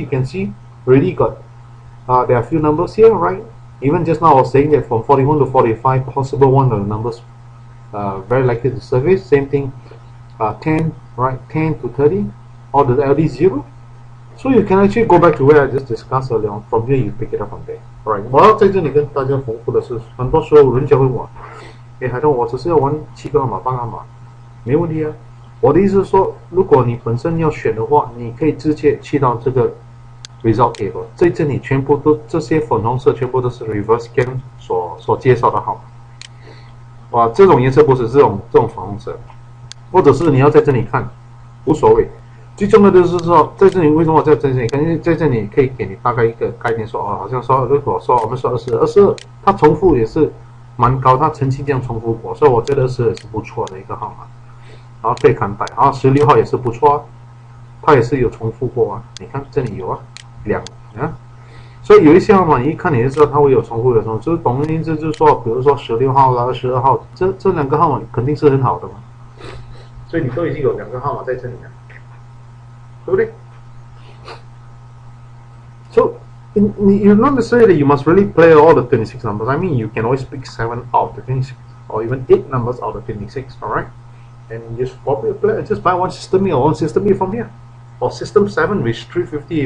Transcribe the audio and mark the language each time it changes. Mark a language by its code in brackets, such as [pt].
[en] You can see already got there are a few numbers here, right? Even just now I was saying that from 41 to 45, possible one of the numbers very likely to surface. Same thing, 10, right? 10 to 30, or the LD0. So you can actually go back to where I just discussed earlier on. From here you pick it up from there. [zh] Alright， 我要在这里跟大家重复的是，很多时候人家会问我，海东，我只是要玩7个号码、8个号码，没问题啊。我的意思是说，如果你本身要选的话，你可以直接去到这个 result table， 在这里全部都这些粉红色全部都是 reverse scan 所介绍的号码。哇，这种颜色不是这种粉红色，或者是你要在这里看，无所谓。最重要的就是说，在这里为什么我在这里？因为在这里可以给你大概一个概念说，好像说如果说我们说22，它重复也是蛮高，它曾经这样重复过，所以我觉得22也是不错的一个号码，然后可以看待。然后16号也是不错啊，它也是有重复过啊，你看这里有啊，2啊，所以有一些号码你一看你就知道它会有重复的时候，就是总而言之就是说，比如说16号啦、22号，这2个号码肯定是很好的嘛，所以你都已经有2个号码在这里了。对不对 [en] ？So you're not necessarily you must really play all the 26 numbers. I mean, you can always pick 7 out of the 26, or even 8 numbers out of 26. All right, and just probably play. Just buy one system A or one system A from here, or system 7 which $350.